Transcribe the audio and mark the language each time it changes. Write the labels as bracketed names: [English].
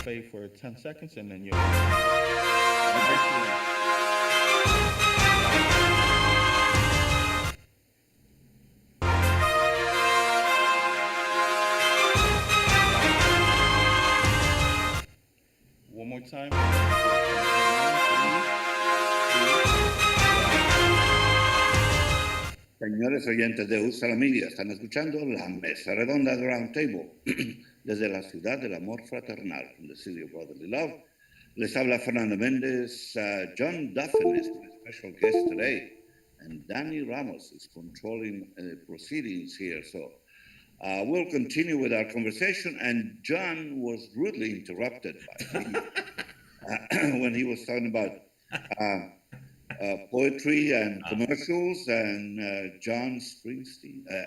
[English] For 10 seconds and then you're one more time. [Spanish] Señores oyentes de Usa la Media, están escuchando la Mesa Redonda de Roundtable desde la ciudad del amor fraternal, [English] from the city of brotherly love. [Spanish] Les habla Fernando Méndez. [English] John DUFFIN is my special guest today, and Danny Ramos is controlling proceedings here. So we'll continue with our conversation, and John was rudely interrupted by me when he was talking about poetry and commercials and John Springsteen.